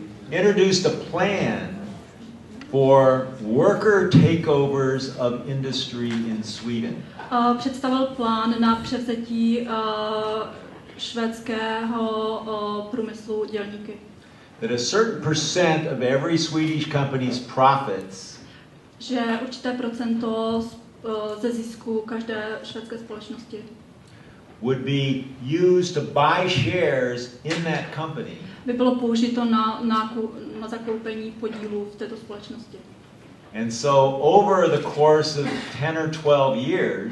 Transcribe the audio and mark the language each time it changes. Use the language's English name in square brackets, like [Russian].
[English] Introduced a plan for worker takeovers of industry in Sweden. [Czech] Představil plán na převzetí švédského průmyslu dělníky. [English] That a certain percent of every Swedish company's profits, [Czech] že určité procento ze zisku každé švédské společnosti [English] would be used to buy shares in that company. [Czech] By bylo použito na zakoupení podílů v této společnosti. [English] And so over the course of 10 or 12 years,